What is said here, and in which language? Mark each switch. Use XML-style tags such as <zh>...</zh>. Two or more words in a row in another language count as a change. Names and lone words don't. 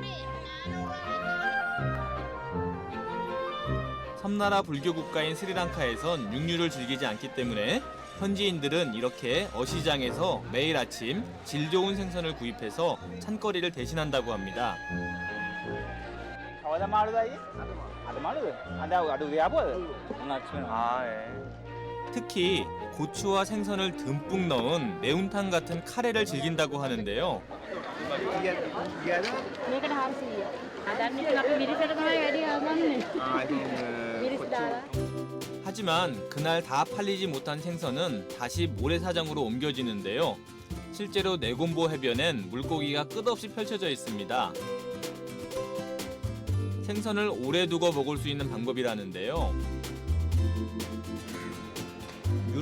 <ko>섬나라 불교 국가인 스리랑카에선 육류를 즐기지 않기 때문에 현지인들은 이렇게 어시장에서 매일 아침 질 좋은 생선을 구입해서 찬거리를 대신한다고 합니다. 특히 고추와 생선을 듬뿍 넣은 매운탕 같은 카레를 즐긴다고 하는데요.</ko> <si>මේකට 400යි. හදන්නේ අපි මිරිසට තමයි වැඩි හදන්නේ. මිරිස් දාලා.</si> <ko>하지만 그날 다 팔리지 못한 생선은 다시 모래사장으로 옮겨지는데요. 실제로 네곰보 해변엔 물고기가 끝없이 펼쳐져 있습니다. 생선을 오래 두고 먹을 수 있는 방법이라는데요.</ko>